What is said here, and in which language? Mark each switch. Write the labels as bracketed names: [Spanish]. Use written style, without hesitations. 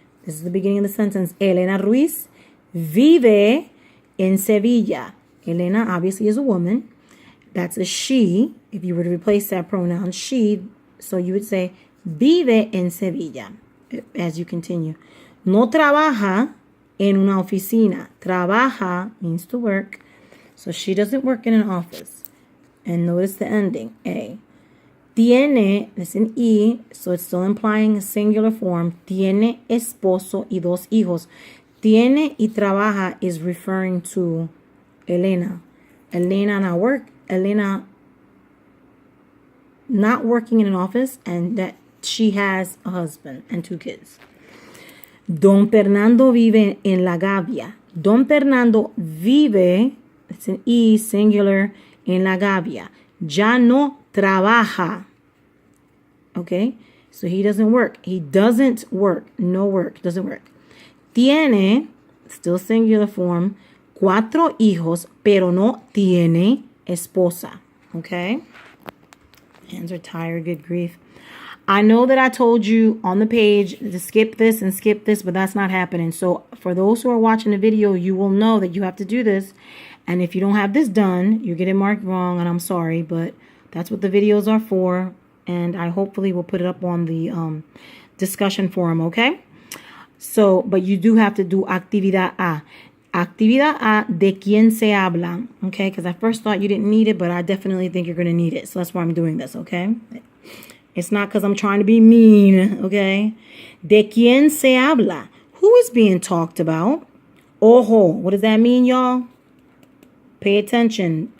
[English] This is the beginning of the sentence. [Spanish] Elena Ruiz vive en Sevilla. [English] Elena obviously is a woman. That's a she. If you were to replace that pronoun, she, so you would say [Spanish] vive en Sevilla [English] as you continue. [Spanish] No trabaja en una oficina. [English] Trabaja means to work. So she doesn't work in an office. And notice the ending, a. Tiene, it's an E, so it's still implying a singular form. [Spanish] Tiene esposo y dos hijos. [English] Tiene y trabaja is referring to Elena. Elena not working in an office, and that she has a husband and two kids. [Spanish] Don Fernando vive en La Gavia. [English] Don Fernando vive, it's an E singular, en la Gavia. [Spanish] Ya no trabaja. [English] Okay? So he doesn't work. He doesn't work. No work. Doesn't work. [Spanish] Tiene, [English] still singular form, [Spanish] 4 hijos, pero no tiene esposa. [English] Okay? Hands are tired. Good grief. I know that I told you on the page to skip this and skip this, but that's not happening. So for those who are watching the video, you will know that you have to do this. And if you don't have this done, you get it marked wrong, and I'm sorry, but that's what the videos are for. And I hopefully will put it up on the discussion forum, okay? So, but you do have to do actividad A. [Spanish] Actividad A, de quién se habla, okay? [English] Because I first thought you didn't need it, but I definitely think you're going to need it. So that's why I'm doing this, okay? It's not because I'm trying to be mean, okay? [Spanish] De quién se habla. [English] Who is being talked about? Ojo. What does that mean, y'all? Pay attention.